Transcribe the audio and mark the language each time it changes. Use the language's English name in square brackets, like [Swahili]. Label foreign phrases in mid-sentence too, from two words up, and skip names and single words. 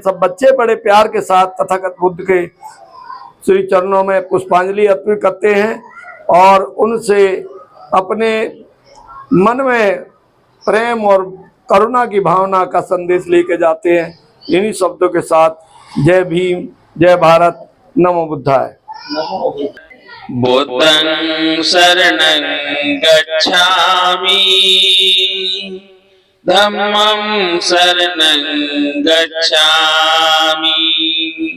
[Hindi] सब बच्चे बड़े प्यार के साथ तथागत बुद्ध के श्री चरणों में पुष्पांजलि अर्पित करते हैं और उनसे अपने मन में प्रेम और करुणा की भावना का संदेश लेके जाते हैं। इन्हीं शब्दों के साथ जय भीम, जय भारत, [Pali] नमो बुद्धाय। बुद्धं शरणं गच्छामि धम्मं शरणं गच्छामि